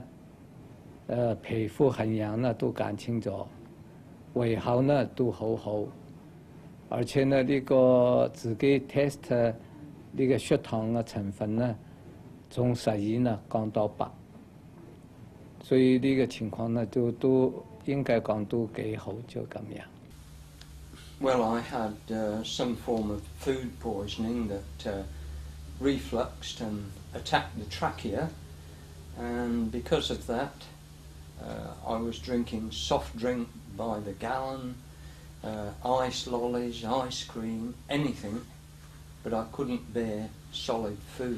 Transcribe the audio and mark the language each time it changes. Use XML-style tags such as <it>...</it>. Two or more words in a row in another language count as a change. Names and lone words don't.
<yue>皮膚痕癢呢都減輕咗，胃口呢都好好，而且呢呢個自己 test 呢個血糖嘅成分呢，從12呢降到8，所以呢個情況呢都應該講都幾好，就咁樣。</yue> <en>Well, I had some form of food poisoning that refluxed and attacked the trachea, and because of that, I was drinking soft drink by the gallon, ice lollies, ice cream, anything, but I couldn't bear solid food.</en>